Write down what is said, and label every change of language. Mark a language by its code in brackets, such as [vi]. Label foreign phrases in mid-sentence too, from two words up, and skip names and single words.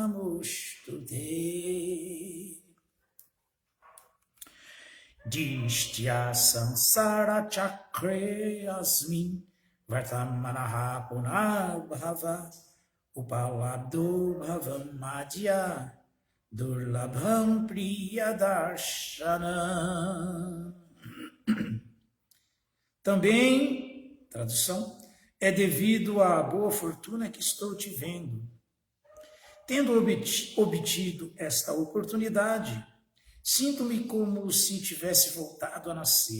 [sa] नमोस्तुते दिष्ट्या संसार चक्रे अस्मिन् वर्तमानः पुनर्भव उपलब्धो भवं मध्य दुर्लभं प्रियदर्शन. [pt] Também, tradução, é devido à boa fortuna que estou te vendo. Tendo obtido esta oportunidade, sinto-me como se tivesse voltado a nascer.